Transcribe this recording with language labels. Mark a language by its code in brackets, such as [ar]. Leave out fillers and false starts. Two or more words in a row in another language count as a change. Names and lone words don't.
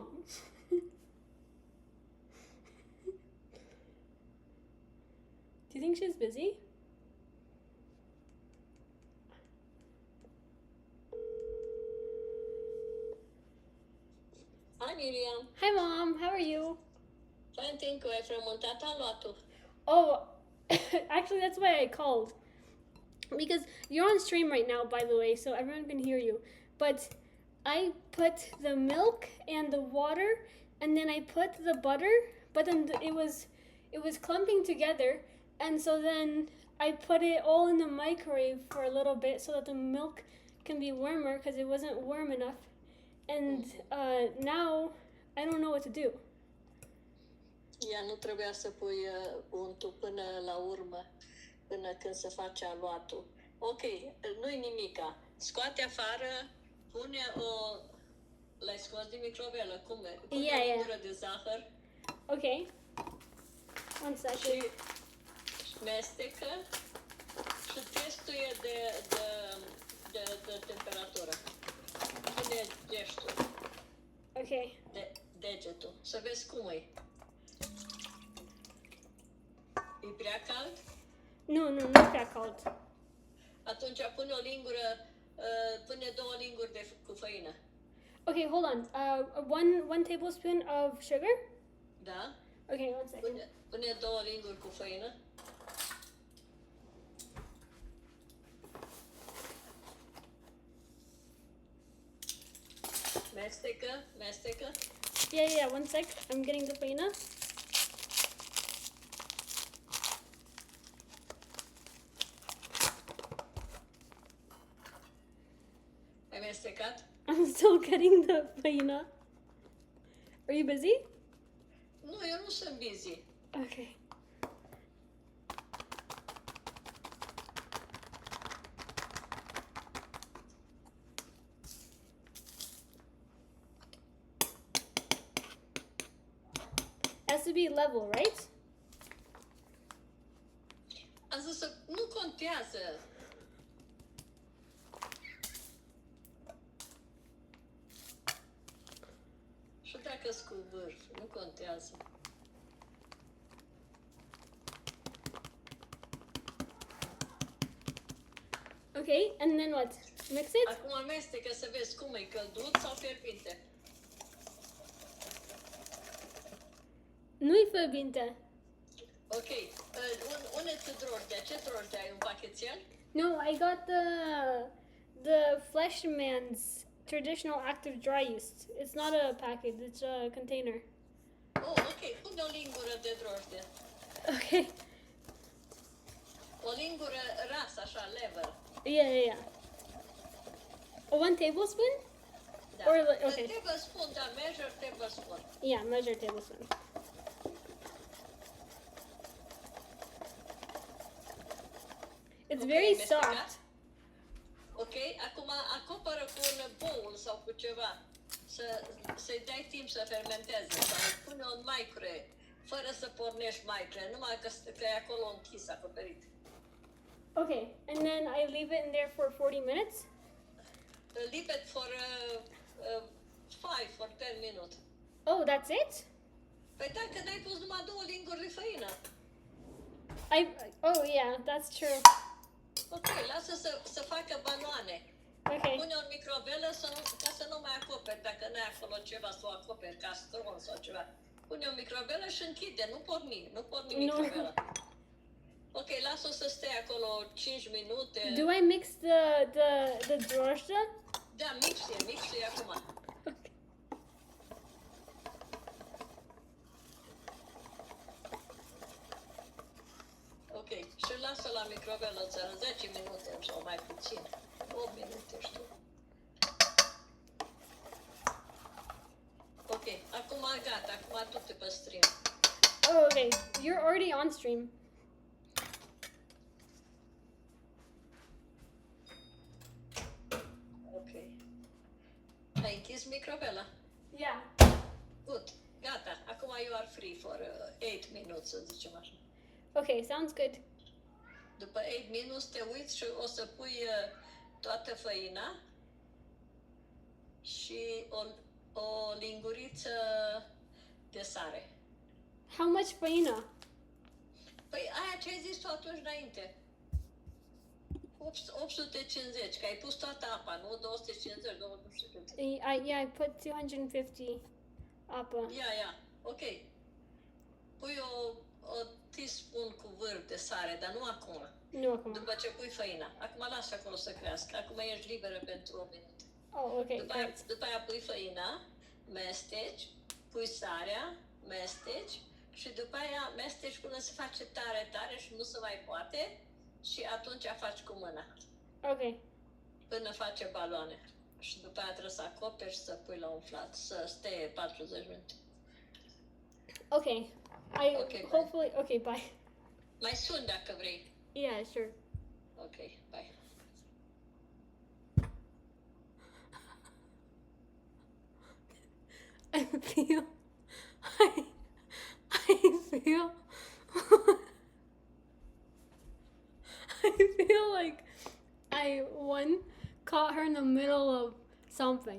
[en] Do you think she's busy? Hi, Miriam. Hi, Mom. How are you? Fine, thank you. [ro] Ai frământat aluatul. [en] Oh, actually, that's why I called. Because you're on stream right now, by the way, so everyone can hear you. But I put the milk and the water, and then I put the butter, but then it was clumping together, and so then I put it all in the microwave for a little bit so that the milk can be warmer because it wasn't warm enough. And now I don't know what to do. [ro] Ea nu trebuia să pui untul până la urmă, până când se face aluatul. Ok, nu-i nimica. Scoate afară, pune o... L-ai scos din microvelă, cum e? Pune [en] Yeah, [ro] o [en] yeah. [ro] lingură de zahăr [en] Okay. One second. [ro] și mestecă și testuie de temperatură. Pune gestul, [en] Okay. [ro] degetul, să vezi cum e. E prea cald? [en] No, not that cold. [ro] Atunci pune o lingură, pune 2 linguri cu făină. [en] Okay, hold on. One tablespoon of sugar. [ro] Da? [en] Okay, one second. [ro] Pune 2 linguri cu făină. Mestecă. [en] Yeah. One sec. I'm getting the faina. [ro] Ai mestecat? [en] I'm still getting the faina. Are you busy? [ro] Nu, eu nu sunt busy. [en] Okay. Has to be level, right? [ro] Am zis să nu contează. Și dacă-s cu vârf, nu contează. [en] Okay, and then what? Mix it? [ro] Acum amestecă să vezi cum e, călduț sau fierbinte. Nu-i fierbinte. Ok, une-ți drojdea. Ce drojdea ai? Un pachetel? [en] No, I got the Fleshman's traditional active dry yeast. It's not a package, it's a container. [ro] Oh, ok, pune o lingură de drojdie. [en] Okay. [ro] O lingură rasă, așa, level. [en] Yeah. 1 tablespoon? [ro] Da. [en] Or okay. Tablespoon, da, measure tablespoon. Yeah, measure tablespoon. It's [ro] Ok, [en] very [ro] mestecat? [en] soft. [ro] Ok, acum acoperă cu un bowl sau cu ceva. Să-i dai timp să fermenteze. Sau pune un microwave, fără să pornești microwave, numai că e acolo închis, acoperit. [en] Okay, and then I leave it in there for 40 minutes? Leave it for 5 or 10 minutes. Oh, that's it? [ro] Păi da, că n-ai pus numai 2 linguri de făină. [en] Oh yeah, that's true. [ro] Ok, lasă să facă baloane. [en] Okay. [ro] Pune-o în microvelă ca să nu mai acoperi, dacă n-ai acolo ceva să o acoperi, castron sau ceva. Pune-o în microvelă și închide, nu porni [en] No. [ro] microvela. Ok, lasă-o să stea acolo 5 minute. [en] Do I mix the drożdża? [ro] Da, mixie acum. [en] Okay. [ro] Ok, și lasă la microvelă 10 minute sau mai puțin. 8 minute, știu. Ok, acum gata, acum tu te pe stream. [en] Oh, okay. You're already on stream. Ok. [ro] Ai închis microvela? [en] Yeah. Good, [ro] gata. Acum [en] you are free for 8 minutes, [ro] să zicem așa. [en] Okay, sounds good. [ro] După 8 minutes te uiți și o să pui toată făina și o linguriță de sare. [en] How much faina? [ro] Păi aia ce ai zis tu atunci înainte. 850, că ai pus toată apa, nu? 250, nu știu cât. [en] Yeah, I put 250 apă. [ro] Ia, ok. Pui o teaspoon cu vârf de sare, dar nu acum. Nu acum. După ce pui făina. Acum lasă acolo să crească. Acum ești liberă pentru o minute. [en] Oh, okay, great. [ro] După aia pui făina, mesteci, pui sarea, mesteci și după aia mesteci până se face tare și nu se mai poate și atunci faci cu mâna. [en] Okay. [ro] Până face baloane. Și după aia trebuie să acoperi și să pui la umflat, să stea 40 minute. [en] Okay. Okay, hopefully. Okay, bye. [ro] Mai sun dacă vrei. [en] Yeah, sure. Ok, bye. I feel like I caught her in the middle of something.